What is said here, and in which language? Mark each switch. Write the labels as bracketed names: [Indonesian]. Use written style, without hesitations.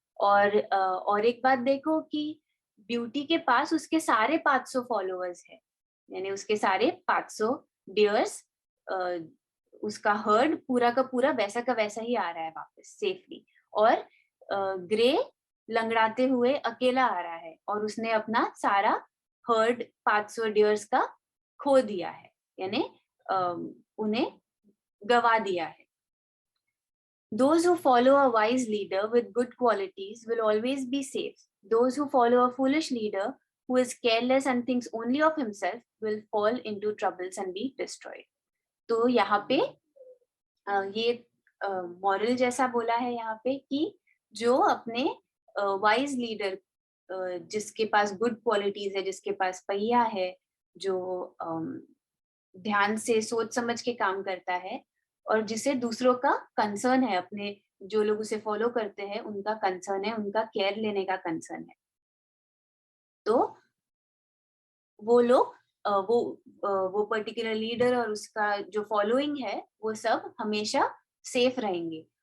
[Hindi] और एक बात देखो कि ब्यूटी के पास उसके सारे 500 फॉलोअर्स है, यानी उसके सारे 500 डियर्स, उसका हर्ड पूरा का पूरा वैसा का वैसा ही आ रहा है वापस सेफली। और ग्रे लंगड़ाते हुए अकेला आ रहा है और उसने अपना सारा हर्ड 500 डियर्स का खो दिया है, यानी उन्हें गवा दिया है। [English] Those who follow a wise leader with good qualities will always be safe. Those who follow a foolish leader who is careless and thinks only of himself will fall into troubles and be destroyed. [Hindi] तो यहाँ पे ये moral जैसा बोला है यहाँ पे कि जो अपने वाइज लीडर, जिसके पास गुड क्वालिटीज है, जिसके पास पहिया है, जो ध्यान से सोच समझ के काम करता है और जिसे दूसरों का कंसर्न है, अपने जो लोग उसे फॉलो करते हैं उनका कंसर्न है, उनका केयर लेने का कंसर्न है, तो वो लोग वो पर्टिकुलर लीडर और उसका जो फॉलोइंग है वो सब हमेशा सेफ रहेंगे।